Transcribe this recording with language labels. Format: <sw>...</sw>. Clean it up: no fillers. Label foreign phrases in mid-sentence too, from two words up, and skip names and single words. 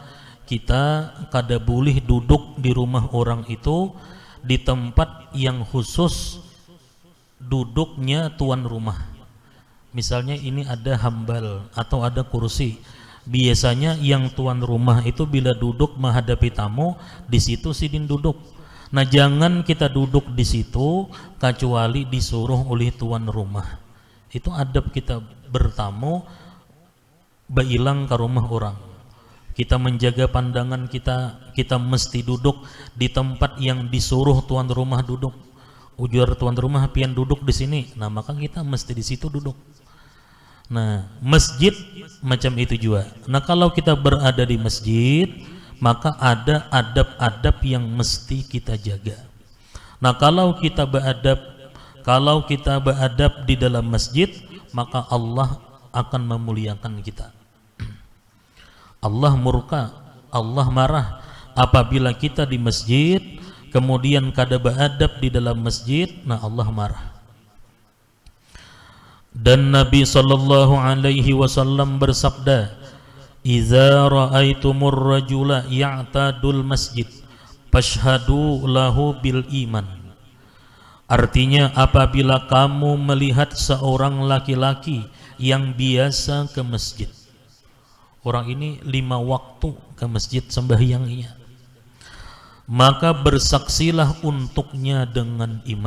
<id>Kita kada boleh duduk di rumah orang itu di tempat yang khusus duduknya tuan rumah. Misalnya ini ada hambal atau ada kursi. Biasanya yang tuan rumah itu bila duduk menghadapi tamu, di situ sidin duduk. Nah, jangan kita duduk di situ kecuali disuruh oleh tuan rumah. Itu adab kita bertamu, bailang ke rumah orang. Kita menjaga pandangan kita, kita mesti duduk di tempat yang disuruh tuan rumah duduk. Ujar tuan rumah pian duduk di sini, nah maka kita mesti di situ duduk. Nah, masjid macam itu juga. Nah, kalau kita berada di masjid, maka ada adab-adab yang mesti kita jaga. Nah, kalau kita beradab di dalam masjid, maka Allah akan memuliakan kita. Allah murka, Allah marah apabila kita di masjid kemudian kada beradab di dalam masjid, nah Allah marah. Dan Nabi</id> <ar>صلى الله عليه وسلم bersabda, "إذا رأيتم الرجل يعتاد المسجد فاشهدوا له بالإيمان."</ar> <id>Artinya apabila kamu melihat seorang laki-laki yang biasa ke masjid, orang ini 5 waktu ke masjid sembahyangnya, maka bersaksilah untuknya dengan iman.</id>